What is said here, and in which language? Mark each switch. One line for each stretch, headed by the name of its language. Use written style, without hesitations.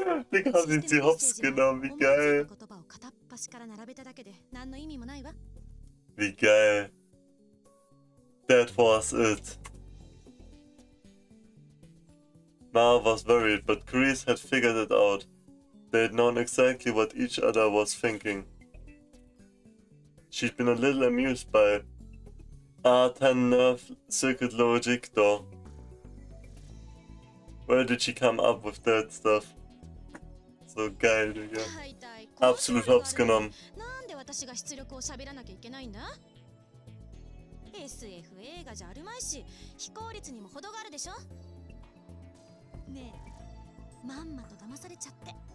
German: Digga, haben sie hops genommen, wie geil.
Japanese: 言葉を片っ端から並べただけで何の意味もないわ。
German: Wie geil.
English: That was it. Ma was worried, but Chris had figured it out. They had known exactly what each other was thinking. She'd been a little amused by R10 nerve circuit logic, though. Where did she come up with that stuff?
German: So geil, Digga. Absolut hops genommen.
Japanese: なんで私が出力を喋らなきゃいけないんだ？SF 映画じゃあるまいし、非効率にも程があるでしょ？ねえ、まんまと騙されちゃって。